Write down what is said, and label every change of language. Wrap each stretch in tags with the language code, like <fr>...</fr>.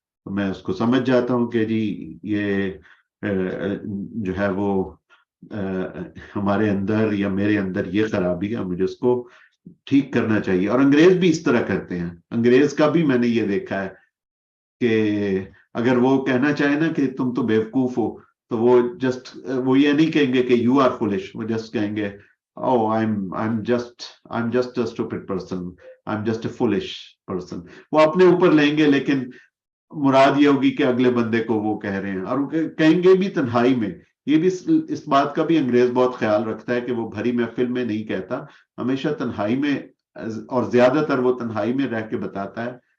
<ur>تو میں اس کو سمجھ جاتا ہوں کہ جی یہ جو ہے وہ ہمارے اندر یا میرے اندر یہ خرابی ہے، مجھے اس کو ٹھیک کرنا چاہیے. اور انگریز بھی اس طرح کرتے ہیں. انگریز کا بھی میں نے یہ دیکھا ہے کہ اگر وہ کہنا چاہے نا کہ تم تو بیوقوف ہو، تو وہ یہ نہیں کہیں گے کہ</ur> <en>You are foolish.</en> <ur>وہ جسٹ کہیں گے</ur> <en>oh I'm just a stupid person, I'm just a foolish person.</en> <ur>وہ اپنے اوپر لیں گے، لیکن مراد یہ ہوگی کہ اگلے بندے کو وہ کہہ رہے ہیں. اور وہ کہیں گے بھی تنہائی میں. یہ بھی اس بات کا بھی انگریز بہت خیال رکھتا ہے کہ وہ بھری محفل میں نہیں کہتا، ہمیشہ تنہائی میں، اور زیادہ تر وہ تنہائی میں رہ کے بتاتا ہے.</ur>